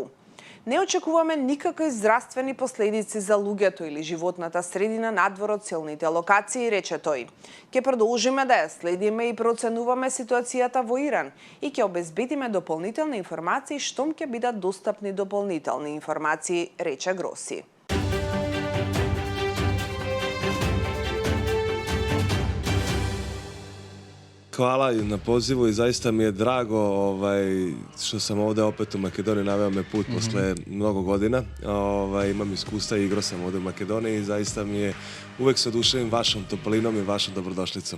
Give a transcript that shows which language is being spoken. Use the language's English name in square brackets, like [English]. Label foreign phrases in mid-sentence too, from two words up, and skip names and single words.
[Macedonian] Не очекуваме никакви здравствени последици за луѓето или животната средина надвор од силните локации, рече тој. Ќе продолжиме да ја следиме и проценуваме ситуацијата во Иран и ќе обезбедиме дополнителни информации штом ќе бидат достапни дополнителни информации, рече Гроси. [Serbian] Hvala na pozivu i zaista mi je drago što sam ovde opet u Makedoniji, naveo me put posle mnogo godina. Imam iskustva i igrao sam ovde u Makedoniji i zaista mi je uvek se oduševim vašom toplinom i vašom dobrodošlicom.